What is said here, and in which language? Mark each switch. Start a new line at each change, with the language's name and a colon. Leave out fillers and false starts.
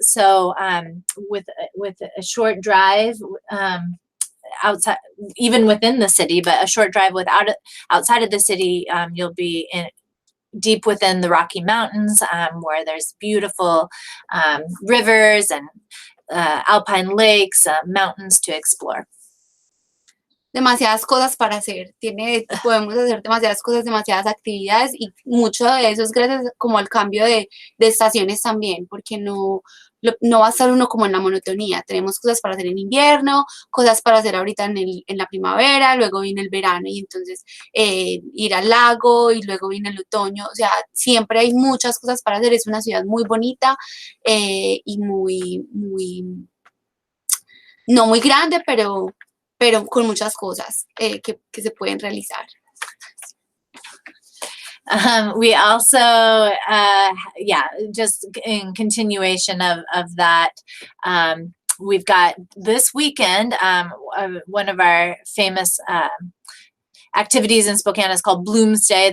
English: So with a short drive, outside, even within the city, but a short drive outside of the city, you'll be deep within the Rocky Mountains, where there's beautiful rivers and alpine lakes, mountains to explore.
Spanish: Demasiadas cosas para hacer, podemos hacer demasiadas cosas, demasiadas actividades, y mucho de eso es gracias como al cambio de estaciones también, porque no va a estar uno como en la monotonía. Tenemos cosas para hacer en invierno, cosas para hacer ahorita en la primavera, luego viene el verano y entonces ir al lago, y luego viene el otoño. O sea, siempre hay muchas cosas para hacer. Es una ciudad muy bonita y no muy grande, pero con muchas cosas que se pueden realizar.
English: We also, just in continuation of that, we've got this weekend, one of our famous activities in Spokane is called Bloomsday.